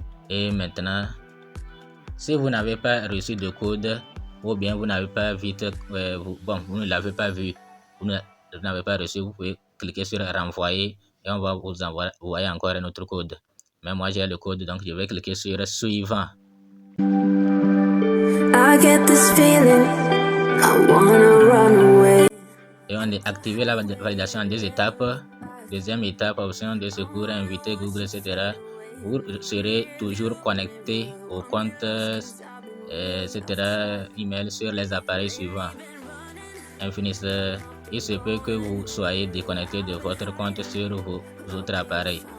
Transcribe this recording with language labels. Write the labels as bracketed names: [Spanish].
[French] Et maintenant, si vous n'avez pas reçu de code ou bien vous n'avez pas vite, vous ne l'avez pas vu, vous n'avez pas reçu, vous pouvez cliquer sur renvoyer et on va vous envoyer encore un autre code. Mais moi j'ai le code, donc je vais cliquer sur suivant. [English] I get this feeling, I wanna run away. [French] Et on a activé la validation en 2 étapes. Deuxième étape, option de secours, inviter Google, etc. Vous serez toujours connecté au compte, etc. email sur les appareils suivants. Infinisseur, il se peut que vous soyez déconnecté de votre compte sur vos autres appareils.